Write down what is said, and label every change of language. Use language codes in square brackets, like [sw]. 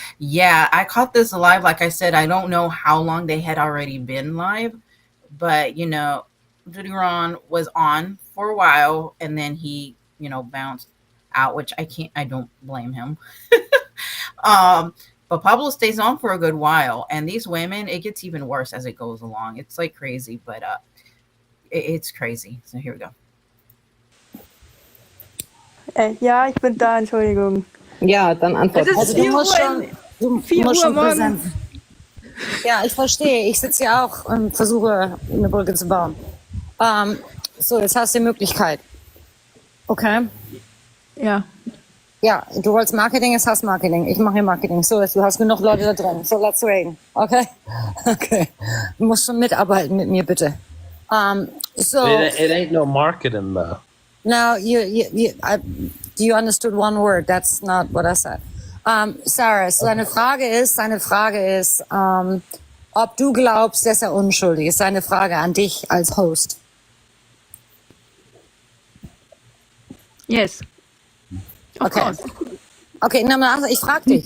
[en] Yeah, I caught this live. Like I said, I don't know how long they had already been live, but dutyron was on for a while and then he, bounced out, which I don't blame him. But Pablo stays on for a good while, and these women, it gets even worse as it goes along. It's like crazy, but it's crazy. So here we go. [de] Ja, ich bin da, Entschuldigung. Ja, dann antworte. Es ist 4 Uhr morgens. Ja, ich verstehe. Ich sitze hier auch und versuche, eine Brücke zu bauen. So, jetzt hast du die Möglichkeit. Okay? Ja. Ja, du wolltest Marketing, jetzt hast Marketing. Ich mache hier Marketing. So, du hast genug Leute da drin. So, let's reden. Okay? Okay. Du musst schon mitarbeiten mit mir, bitte. [en] So it ain't no marketing though. No, you understood one word. That's not what I said. [de] Sarah, seine Frage ist, ob du glaubst, dass er unschuldig ist. Seine Frage an dich als Host. [en] Yes. [de] Okay. Okay, na, ich frage dich.